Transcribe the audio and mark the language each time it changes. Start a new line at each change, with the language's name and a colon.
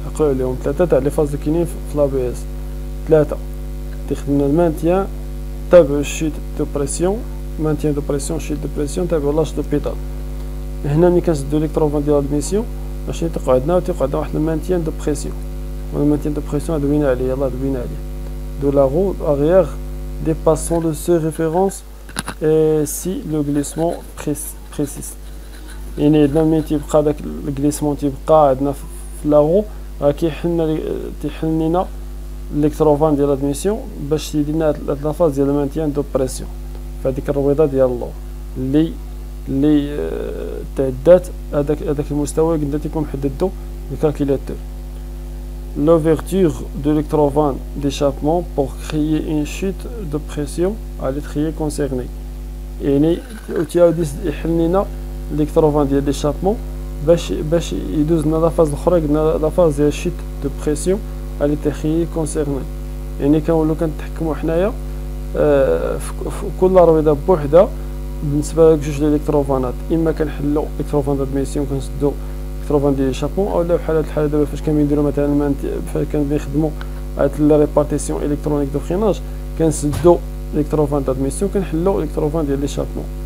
Arabic: عقلوا عليهم ثلاثه تاع لي فاز اللي كاينين في لابي اس. ثلاثه تخدمنا المانتيان تابعو الشوت دو بريسيون، مانتيان دو بريسيون، شوت دو بريسيون تابعو لاش دو بيدال. هنا ملي كنسدو الالكتروفان ديال لادميسيون ماشي تيقعد عندنا واحد المانتيان دو بريسيون، ولا مانتيان دو بريسيون دوينا عليه، يلاه دوينا عليه.
French: دو لا رو arrière dépassant le seuil référence si le glissement persiste.
Arabic: يعني عندنا ملي تيبقى داك الجليسمون تيبقى عندنا في لا رو راه تيحل لينا الالكتروفان ديال لادميسيون باش يدينا هاد لافاز ديال المانتيان دو بريسيون فهاديك الرويضه ديال اللور اللي تعدات هذاك المستوى قلنا تيكون محددو الكالكوليتور.
French: L'ouverture de l'électrovane d'échappement pour créer une chute de pression à l'étrier concerné.
Arabic: يعني تيعاود يحل لنا الالكتروفان ديال ليشابمون باش يدوز لنا لافاز الاخرى قلنا لافاز ديال شيت دو بريسيون على l'étrier concerné. يعني كنولو كنتحكموا حنايا في كل رويضه بوحدها بالنسبه لجوج الالكتروفانات، اما كنحلو الالكتروفان دادميسيون كنسدو الالكتروفان ديال ليشابمون، اولا بحال هاد الحاله دابا فاش كنديرو مثلا فاش كنخدمو هاد لا ريبارتيسيون الكترونيك دو فريناج كنسدو الالكتروفان دادميسيون كنحلو الالكتروفان ديال ليشابمون.